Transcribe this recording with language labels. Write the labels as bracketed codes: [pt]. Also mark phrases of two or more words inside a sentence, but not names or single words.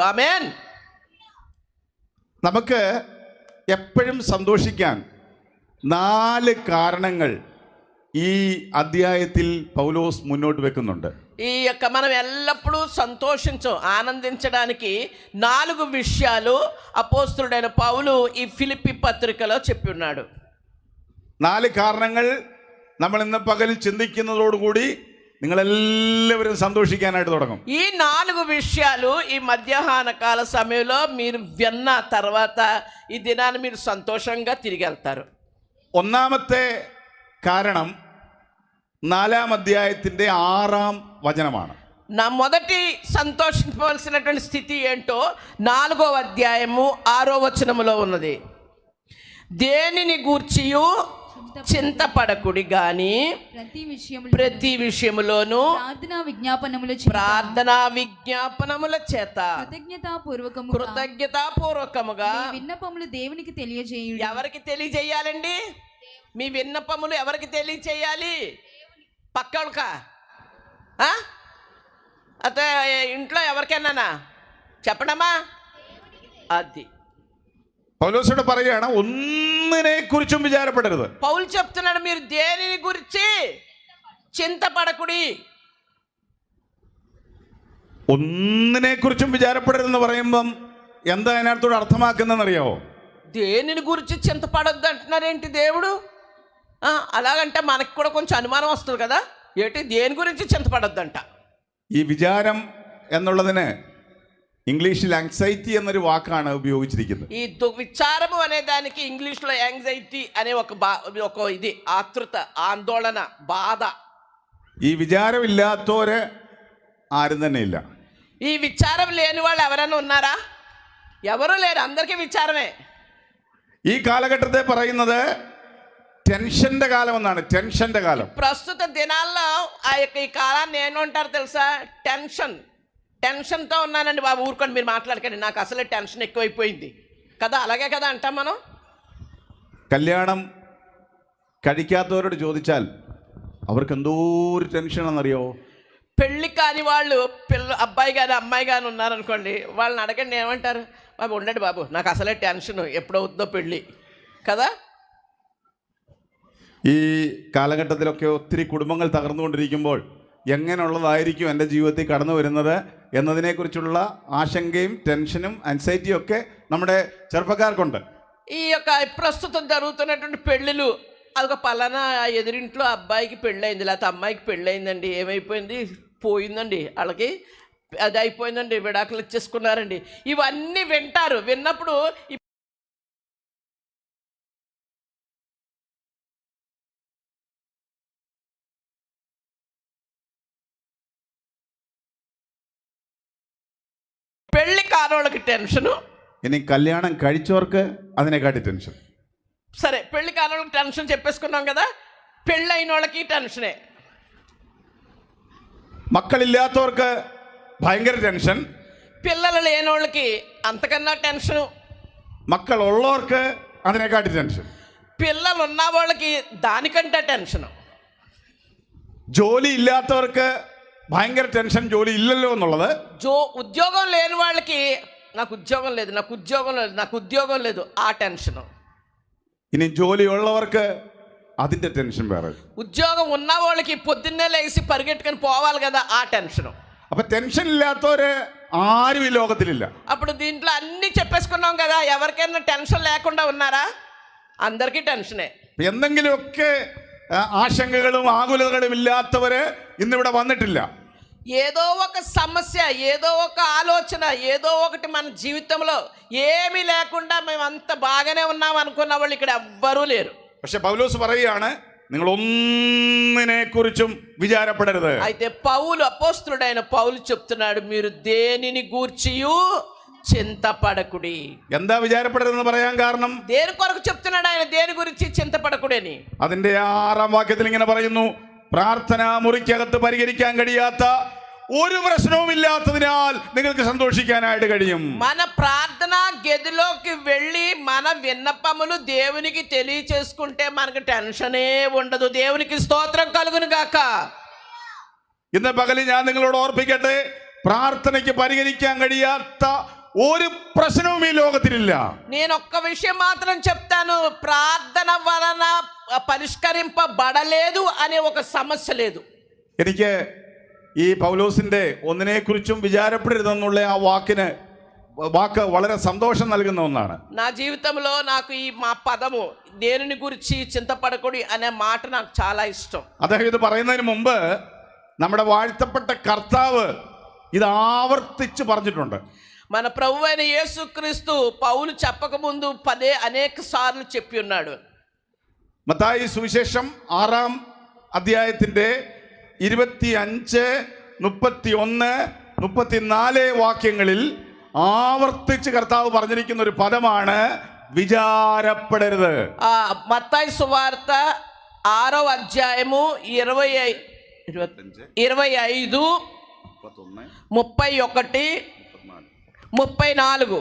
[te] ఆమేన్. [ml] നമുക്ക് എപ്പോഴും സന്തോഷിക്കാൻ 4 കാരണങ്ങൾ ഈ അധ്യായത്തിൽ പൗലോസ് മുന്നോട്ട് വെക്കുന്നുണ്ട്. [te] ఈ యొక్క మనం ఎల్లప్పుడూ ఆనందించడానికి 4 విషయాలు అపోస్తలుడైన పౌలు ఈ ఫిలిప్పీ పత్రికలో చెప్పి ఉన్నాడు. [ml] 4 కారణങ്ങൾ നമ്മൾ ഇന്ന് പകൽ ചിന്തിക്കുന്നതോടുകൂടി നിങ്ങളെല്ലാവരും സന്തോഷിക്കാനായിട്ട് തുടങ്ങും. [te] ఈ 4 విషయాలు ఈ మధ్యాహ్న కాల సమయంలో మీరు విన్న తర్వాత ఈ దినాన్ని మీరు సంతోషంగా తిరిగి వెళ్తారు. [ml] ഒന്നാമത്തെ കാരണം 4-ാം അധ്യായത്തിന്റെ 6-ാം വചനമാണ്. [te] నా మొదటి సంతోషించవలసినటువంటి స్థితి ఏంటో 4వ అధ్యాయము 6వ వచనములో ఉన్నది. దేనిని గూర్చియు చింతపడకుడి గాని ప్రతి విషయములోను ప్రార్థనా విజ్ఞాపనముల చేత కృతజ్ఞతాపూర్వకముగా విన్నపములు దేవునికి తెలియజేయుడి. ఎవరికి తెలియజేయాలండి? మీ విన్నపములు ఎవరికి తెలియజేయాలి? పక్కలకా? అతే ఇంట్లో ఎవరికైనా చెప్పడమా? అది [ml] പൗലോസോട് പറയുകയാണ് ഒന്നിനെ കുറിച്ചും വിചാരപ്പെടരുത്. [te] పౌలు చెప్తున్నాడు, మీరు దేనిని గురించి చింతపడకుడి. [ml] ഒന്നിനെ കുറിച്ചും വിചാരപ്പെടരുതെന്ന് പറയുമ്പം എന്താ അതിനകത്തോട് അർത്ഥമാക്കുന്നതെന്ന് അറിയാവോ? [te] దేనిని గురించి చింతపడొద్దు అంటున్నారేంటి దేవుడు? అలాగంటే మనకు కూడా కొంచెం అనుమానం వస్తుంది కదా, ఏంటి దేని గురించి చింతపడొద్దంట? [ml] ഈ വിചാരം എന്നുള്ളതിന് ഇംഗ്ലീഷിൽ ആങ്സൈറ്റി എന്നൊരു വാക്കാണ് ഉപയോഗിച്ചിരിക്കുന്നത്. [te] ఈ విచారము అనే దానికి ఇంగ్లీష్లో యాంగ్జైటీ అనే ఒక ఇది ఆతృత, ఆందోళన, బాధ. [ml] ഈ വിചാരമില്ലാത്തവര് ആരും തന്നെ ഇല്ല. [te] ఈ విచారం లేని వాళ్ళు ఎవరైనా ఉన్నారా? ఎవరు లేరు, అందరికీ విచారమే. [ml] ഈ కాలഘട്ടത്തെ പറയുന്നത് ടെൻഷന്റെ കാലം എന്നാണ്. ടെൻഷന്റെ കാലം. [te] ప్రస్తుత దినాల్లో ఆ యొక్క ఈ కాలాన్ని ఏమంటారు తెలుసా? టెన్షన్తో ఉన్నానండి బాబు, ఊరుకోండి మీరు మాట్లాడకండి, నాకు అసలే టెన్షన్ ఎక్కువైపోయింది కదా, అలాగే కదా అంటాం మనం. [ml] കല്യാണം കഴിക്കാത്തവരോട് ചോദിച്ചാൽ അവർക്ക് എന്തോ ഒരു ടെൻഷനാണെന്നറിയോ? [te] పెళ్ళి కాని వాళ్ళు అబ్బాయి కానీ అమ్మాయి కానీ ఉన్నారనుకోండి, వాళ్ళని అడగండి ఏమంటారు? బాబు ఉండండి బాబు, నాకు అసలే టెన్షన్, ఎప్పుడవుతుందో పెళ్ళి కదా. [ml] ഈ കാലഘട്ടത്തിലൊക്കെ ഒത്തിരി കുടുംബങ്ങൾ തകർന്നുകൊണ്ടിരിക്കുമ്പോൾ എങ്ങനെയുള്ളതായിരിക്കും എൻ്റെ ജീവിതത്തിൽ കടന്നു വരുന്നത് എന്നതിനെക്കുറിച്ചുള്ള ആശങ്കയും ടെൻഷനും ആൻസൈറ്റിയും ഒക്കെ നമ്മുടെ ചെറുപ്പക്കാർക്കുണ്ട്. [te] ఈ యొక్క ప్రస్తుతం జరుగుతున్నటువంటి పెళ్ళిళ్ళు, అదొక పలానా ఎదురింట్లో అబ్బాయికి పెళ్ళయింది లేకపోతే అమ్మాయికి పెళ్ళయిందండి, ఏమైపోయింది, పోయిందండి, వాళ్ళకి అది అయిపోయిందండి, విడాకులు ఇచ్చేసుకున్నారండి, ఇవన్నీ వింటారు. విన్నప్పుడు పెళ్ళి కానోళ్ళకి టెన్షను, [ml] ഇനി കല്യാണം കഴിച്ചവർക്ക് അതിനെക്കാട്ടി ടെൻഷൻ. [te] సరే పెళ్ళి కానోళ్ళకి టెన్షన్ చెప్పేసుకున్నాం కదా, పెళ్ళి అయిన వాళ్ళకి టెన్షనే. [ml] മക്കളില്ലാത്തവർക്ക് ഭയങ്കര ടെൻഷൻ. [te] పిల్లలు లేనోళ్ళకి అంతకన్నా టెన్షను. [ml] മക്കളുള്ളവർക്ക് അതിനെക്കാട്ടി ടെൻഷൻ. [te] పిల్లలు ఉన్న వాళ్ళకి దానికంటే టెన్షను. [ml] ജോലി ഇല്ലാത്തവർക്ക് ഭയങ്കര ടെൻഷൻ, ജോലി ഇല്ലല്ലോ എന്നുള്ളത്. [te] ఉద్యోగం లేని వాళ్ళకి నాకు ఉద్యోగం లేదు, నాకు ఉద్యోగం లేదు, నాకు ఉద్యోగం లేదు, ఆ టెన్షను. [ml] ഇനി ജോലി ഉള്ളവർക്ക് അതിൻ്റെ ടെൻഷൻ വേറെ. [te] ఉద్యోగం ఉన్న వాళ్ళకి పొద్దున్నే లేచి పరిగెట్టుకొని పోవాలి కదా, ఆ టెన్షను. [ml] അപ്പൊ ടെൻഷൻ ഇല്ലാത്തവര് ആരും ഈ ലോകത്തിലില്ല. [te] అప్పుడు దీంట్లో అన్నీ చెప్పేసుకున్నాం కదా, ఎవరికైనా టెన్షన్ లేకుండా ఉన్నారా? అందరికీ టెన్షనే. [ml] എന്തെങ്കിലുമൊക്കെ ആശങ്കകളും ആകുലതകളും ഇല്ലാത്തവര് ഇന്നിവിടെ വന്നിട്ടില്ല. [te] ఏదో ఒక సమస్య, ఏదో ఒక ఆలోచన, ఏదో ఒకటి మన జీవితంలో ఏమీ లేకుండా మేము అంత బాగానే ఉన్నాం అనుకున్న వాళ్ళు ఇక్కడ ఎవ్వరూ లేరు. [ml] പക്ഷെ പൗലോസ് പറയുകയാണ്, നിങ്ങൾ ഒന്നിനെ കുറിച്ചും വിചാരപ്പെടരുത്. [te] అయితే పౌలు, అపోస్తలుడైన పౌలు చెప్తున్నాడు, మీరు దేనిని గూర్చియు చింతపడకుడి. [ml] എന്താ വിചാരപ്പെടരുതെന്ന് പറയാൻ കാരണം? [te] దేని కొరకు చెప్తున్నాడు ఆయన దేని గురించి చింతపడకుడని? [ml] അതിന്റെ 6-ാം വാക്യത്തിൽ ഇങ്ങനെ പറയുന്നു, പ്രാർത്ഥനാ മുറിക്കകത്ത് പരിഹരിക്കാൻ കഴിയാത്ത ഒരു പ്രശ്നവും ഇല്ലാത്തതിനാൽ നിങ്ങൾക്ക് സന്തോഷിക്കാനായിട്ട് കഴിയും. [te] మన ప్రార్థనా గదిలోకి వెళ్ళి మన విన్నపములు దేవునికి తెలియచేసుకుంటే మనకు టెన్షనే ఉండదు. దేవునికి స్తోత్రం కలుగును గాక. [ml] ഇന്ന് പകല് ഞാൻ നിങ്ങളോട് ഓർപ്പിക്കട്ടെ, പ്രാർത്ഥനയ്ക്ക് പരിഹരിക്കാൻ കഴിയാത്ത ഒരു പ്രശ്നവും ഈ ലോകത്തിലില്ല. [te] నేను ఒక్క విషయం మాత్రం చెప్తాను, ప్రార్థన వలన పరిష్కరింపబడలేదు అనే ఒక సమస్య లేదు. [ml] എനിക്ക് ഈ പൗലോസിന്റെ ഒന്നിനെക്കുറിച്ചും വിചാരപ്പെടരുതെന്നുള്ള ആ വാക്ക് വളരെ സന്തോഷം നൽകുന്ന ഒന്നാണ്. [te] నా జీవితంలో నాకు ఈ మా పదము దేనిని గురించి చింతపడకూడదు అనే మాట నాకు చాలా ఇష్టం. [ml] അദ്ദേഹം ഇത് പറയുന്നതിന് മുമ്പ് നമ്മുടെ വാഴ്ത്തപ്പെട്ട കർത്താവ് ഇത് ആവർത്തിച്ച് പറഞ്ഞിട്ടുണ്ട്. [te] మన ప్రభు అయిన యేసుక్రీస్తు పౌలు చెప్పకముందు అనేక సార్లు చెప్పి ఉన్నాడు. [ml] മത്തായി സുവിശേഷം 6-ാം അധ്യായത്തിന്റെ 25, 31, 34 വാക്യങ്ങളിൽ ആവർത്തിച്ച് കർത്താവ് പറഞ്ഞിരിക്കുന്ന ഒരു പദമാണ് വിചാരപ്പെടരുത്. [te] మత్తయి సువార్త 6వ అధ్యాయము 25, 31, 34.